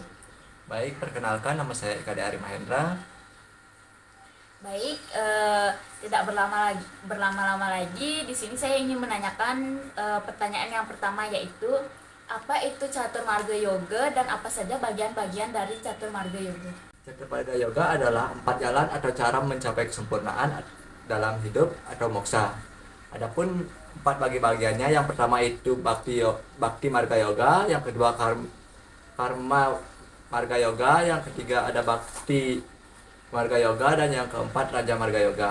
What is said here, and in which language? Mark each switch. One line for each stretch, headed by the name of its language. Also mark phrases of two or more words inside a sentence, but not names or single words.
Indonesian: Baik, perkenalkan nama saya Eka Ari Mahendra. Baik, tidak berlama-lama lagi. Di sini saya ingin menanyakan pertanyaan yang pertama, yaitu apa itu catur marga yoga dan apa saja bagian-bagian dari catur marga yoga? Caturmarga Yoga adalah 4 jalan atau cara mencapai kesempurnaan dalam hidup atau moksa. Adapun 4 bagi-bagiannya, yang pertama itu Bhakti Marga Yoga, yang kedua Karma Marga Yoga, yang ketiga ada Bhakti Marga Yoga, dan yang keempat Raja Marga Yoga.